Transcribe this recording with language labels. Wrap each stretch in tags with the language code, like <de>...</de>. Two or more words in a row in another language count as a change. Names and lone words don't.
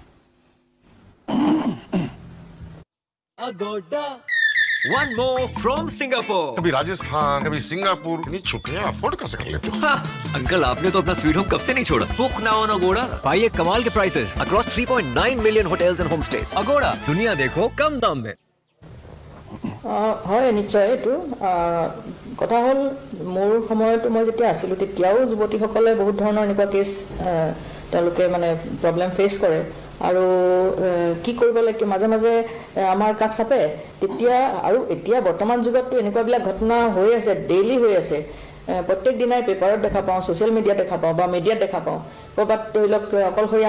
<en>One more from Singapore.</en> <hi>कभी राजस्थान कभी सिंगापुर इतनी छुट्टियां अफोर्ड कैसे कर लेते हो अंकल आपने तो अपना</hi> <en>sweet home</en> <hi>कब से नहीं छोड़ा</hi> <en>book now on Agoda</en> <hi>पाइए कमाल के</hi> <en>prices across 3.9 million hotels and homestays</en> <hi>अगोड़ा दुनिया देखो कम दाम में</hi> <as>হয় নিশ্চয় এইটো কথা হ'ল মোৰ সময়তো মই যেতিয়া আছিলোঁ তেতিয়াও যুৱতীসকলে বহুত ধৰণৰ এনেকুৱা কেছ তেওঁলোকে মানে</as> <en>problem face</en> <as>কৰে আৰু কি কৰিব লাগে মাজে মাজে আমাৰ কাষ চাপে তেতিয়া আৰু এতিয়া বৰ্তমান যুগততো এনেকুৱাবিলাক ঘটনা হৈ আছে ডেইলি হৈ আছে প্ৰত্যেক দিনাই পেপাৰত দেখা পাওঁ</as> <en>social media</en> <as>দেখা পাওঁ বা মিডিয়াত দেখা পাওঁ ক'ৰবাত ধৰি লওক অকলশৰীয়া</as>